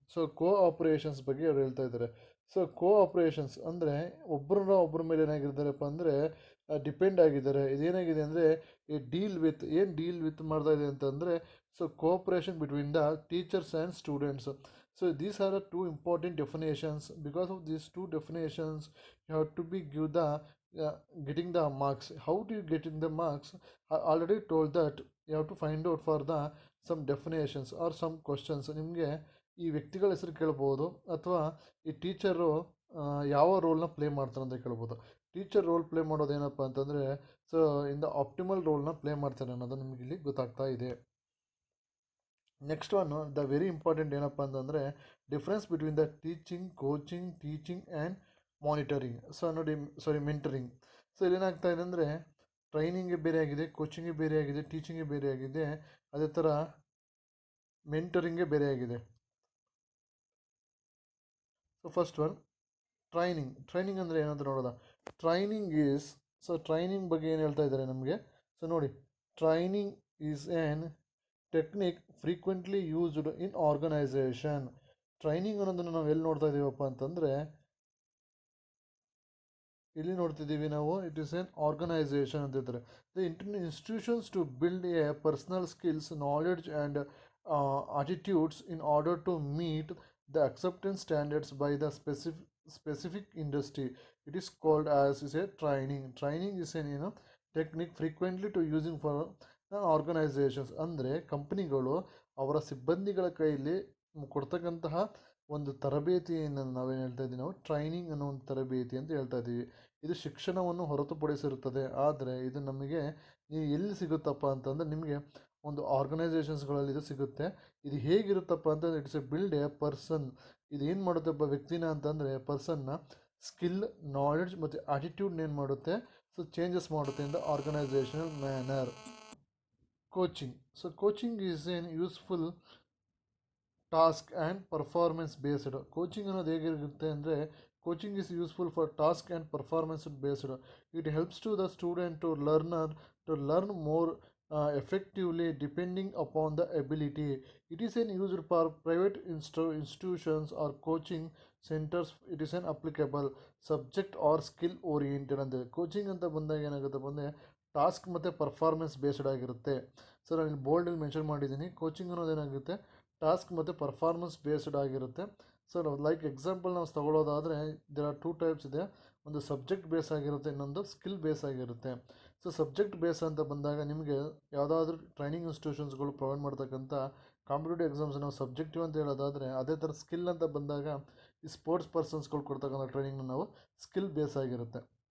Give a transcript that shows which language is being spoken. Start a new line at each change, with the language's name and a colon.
Kannada: So ಕೋಆಪ್ರೇಷನ್ಸ್ ಬಗ್ಗೆ ಅವ್ರು ಹೇಳ್ತಾ ಇದ್ದಾರೆ. ಸೊ ಕೋಆಪ್ರೇಷನ್ಸ್ ಅಂದರೆ ಒಬ್ಬರ ಮೇಲೆ ಏನಾಗಿದ್ದಾರಪ್ಪ ಅಂದರೆ ಡಿಪೆಂಡ್ ಆಗಿದ್ದಾರೆ. ಇದೇನಾಗಿದೆ ಅಂದರೆ
English: deal with
Kannada: ಮಾಡ್ತಾ ಇದೆ ಅಂತಂದರೆ,
English: So cooperation between the teachers and students. So these are the two important definitions. Because of these two definitions you have to be give the getting the marks. How do you get in the marks? I already told that you have to find out for the some definitions or some questions.
Kannada: ನಿಮಗೆ ಈ ವ್ಯಕ್ತಿಗಳ ಹೆಸರು ಕೇಳ್ಬೋದು, ಅಥವಾ ಈ teacher ಯಾವ ರೋಲ್ನ play ಮಾಡ್ತಾರೆ ಅಂತ ಕೇಳ್ಬೋದು. ಟೀಚರ್ ರೋಲ್ ಪ್ಲೇ ಮಾಡೋದೇನಪ್ಪ ಅಂತಂದರೆ, so in the optimal ರೋಲ್ನ play ಮಾಡ್ತಾರೆ ಅನ್ನೋದು ನಿಮಗೆ ಇಲ್ಲಿ ಗೊತ್ತಾಗ್ತಾ ಇದೆ.
English: next one, the very important
Kannada: ಏನಪ್ಪ ಅಂತಂದರೆ,
English: Difference between the teaching and monitoring.
Kannada: So ನೋಡಿ, ಮೆಂಟರಿಂಗ್. ಸೊ ಇಲ್ಲೇನಾಗ್ತಾ ಇದೆ ಅಂದರೆ, ಟ್ರೈನಿಂಗ್ಗೆ ಬೇರೆ ಆಗಿದೆ, ಕೋಚಿಂಗ್ಗೆ ಬೇರೆ ಆಗಿದೆ, ಟೀಚಿಂಗ್ಗೆ ಬೇರೆ ಆಗಿದೆ, ಅದೇ ಥರ ಮೆಂಟರಿಂಗ್ಗೆ ಬೇರೆ ಆಗಿದೆ. ಸೊ ಫಸ್ಟ್ ಒನ್, ಟ್ರೈನಿಂಗ್ ಅಂದರೆ ಏನಂತ ನೋಡೋದ. ಟ್ರೈನಿಂಗ್ ಬಗ್ಗೆ ಏನು ಹೇಳ್ತಾ ಇದ್ದಾರೆ ನಮಗೆ. ಸೊ ನೋಡಿ,
English: Training is an technique frequently used in organization.
Kannada: Training ಅನ್ನೋದನ್ನು ನಾವು ಎಲ್ಲಿ ನೋಡ್ತಾ ಇದ್ದೀವಪ್ಪ ಅಂತಂದರೆ, ಇಲ್ಲಿ ನೋಡ್ತಿದ್ದೀವಿ ನಾವು,
English: it is an organization
Kannada: ಅಂತ ಹೇಳ್ತಾರೆ.
English: The institutions to build a personal skills, knowledge and attitudes in order to meet the acceptance standards by the specific industry. It is called as is a training is an technique frequently to using for organizations.
Kannada: ಅಂದರೆ ಕಂಪನಿಗಳು ಅವರ ಸಿಬ್ಬಂದಿಗಳ ಕೈಯಲ್ಲಿ ಕೊಡ್ತಕ್ಕಂತಹ ಒಂದು ತರಬೇತಿಯನ್ನು ನಾವೇನು ಹೇಳ್ತಾ ಇದ್ದೀವಿ, ನಾವು ಟ್ರೈನಿಂಗ್ ಅನ್ನೋ ಒಂದು ತರಬೇತಿ ಅಂತ ಹೇಳ್ತಾ ಇದ್ದೀವಿ. ಇದು ಶಿಕ್ಷಣವನ್ನು ಹೊರತುಪಡಿಸಿರುತ್ತದೆ. ಆದರೆ ಇದು ನಮಗೆ ಎಲ್ಲಿ ಸಿಗುತ್ತಪ್ಪ ಅಂತಂದರೆ, ನಿಮಗೆ ಒಂದು ಆರ್ಗನೈಸೇಷನ್ಸ್ಗಳಲ್ಲಿ ಇದು ಸಿಗುತ್ತೆ. ಇದು ಹೇಗಿರುತ್ತಪ್ಪ ಅಂತಂದರೆ,
English: It's a build a person.
Kannada: ಇದು ಏನು ಮಾಡುತ್ತಪ್ಪ ವ್ಯಕ್ತಿನ ಅಂತಂದರೆ, ಪರ್ಸನ್ನ ಸ್ಕಿಲ್, ನಾಲೆಡ್ಜ್ ಮತ್ತು ಆಟಿಟ್ಯೂಡ್ನ ಏನು ಮಾಡುತ್ತೆ, ಸೊ ಚೇಂಜಸ್ ಮಾಡುತ್ತೆ
English: In the organizational manner. Coaching is an useful task and performance based.
Kannada: Coaching ಅನ್ನೋದು ಹೇಗಿರುತ್ತೆ ಅಂದರೆ,
English: Coaching is useful for task and performance based. It helps to the student to learn more effectively depending upon the ability. It is an used for private institutions or coaching centers. It is an applicable subject or skill oriented.
Kannada: ಅಂದರೆ coaching ಅಂತ ಬಂದಾಗ ಏನಾಗುತ್ತೆ ಬಂದರೆ, task ಮತ್ತು performance based ಆಗಿರುತ್ತೆ. So ನಾನು ಇಲ್ಲಿ ಬೋಲ್ಡಲ್ಲಿ mention ಮಾಡಿದ್ದೀನಿ, ಕೋಚಿಂಗ್ ಅನ್ನೋದೇನಾಗುತ್ತೆ ಟಾಸ್ಕ್ ಮತ್ತು ಪರ್ಫಾರ್ಮೆನ್ಸ್ ಬೇಸ್ಡ್ ಆಗಿರುತ್ತೆ. ಸೊ ಲೈಕ್ ಎಕ್ಸಾಂಪಲ್ ನಾವು ತಗೊಳ್ಳೋದಾದರೆ,
English: there are 2 types
Kannada: ಇದೆ. ಒಂದು ಸಬ್ಜೆಕ್ಟ್ ಬೇಸ್ ಆಗಿರುತ್ತೆ, ಇನ್ನೊಂದು ಸ್ಕಿಲ್ ಬೇಸ್ ಆಗಿರುತ್ತೆ. ಸೊ ಸಬ್ಜೆಕ್ಟ್ ಬೇಸ್ ಅಂತ ಬಂದಾಗ, ನಿಮಗೆ ಯಾವುದಾದ್ರೂ ಟ್ರೈನಿಂಗ್ ಇನ್ಸ್ಟಿಟ್ಯೂಷನ್ಸ್ಗಳು ಪ್ರೊವೈಡ್ ಮಾಡ್ತಕ್ಕಂಥ ಕಾಂಪಿಟೇಟಿವ್ ಎಕ್ಸಾಮ್ಸ್ ನಾವು ಸಬ್ಜೆಕ್ಟಿವ್ ಅಂತ ಹೇಳೋದಾದರೆ, ಅದೇ ಥರ ಸ್ಕಿಲ್ ಅಂತ ಬಂದಾಗ ಈ ಸ್ಪೋರ್ಟ್ಸ್ ಪರ್ಸನ್ಸ್ಗಳು ಕೊಡ್ತಕ್ಕಂಥ ಟ್ರೈನಿಂಗ್ನ ನಾವು ಸ್ಕಿಲ್ ಬೇಸ್ ಆಗಿರುತ್ತೆ.